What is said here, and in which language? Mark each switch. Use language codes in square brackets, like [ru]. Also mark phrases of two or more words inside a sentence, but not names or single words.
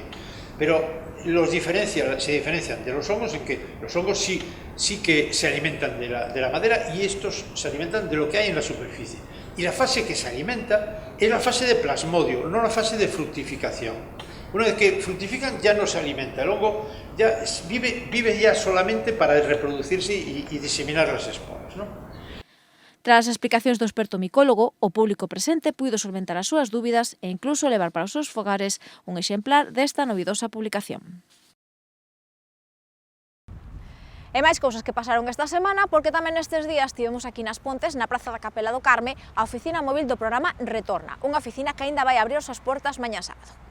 [es] Pero se diferencian de los hongos en que los hongos sí que se alimentan de la madera y estos se alimentan de lo que hay en la superficie. Y la fase que se alimenta es la fase de plasmodio, no la fase de fructificación. Una vez que fructifican ya no se alimenta, el hongo ya vive ya solamente para reproducirse y diseminar las esporas, ¿no? [gl] Tras as explicacións do experto micólogo, o público presente puido solventar as súas dúbidas e incluso levar para os seus fogares un exemplar desta novidosa publicación. E máis cousas que pasaron esta semana, porque tamén nestes días tivemos aquí nas Pontes, na Praza da Capela do Carme, a oficina móvil do programa Retorna, unha oficina que aínda vai abrir as súas portas mañá sábado.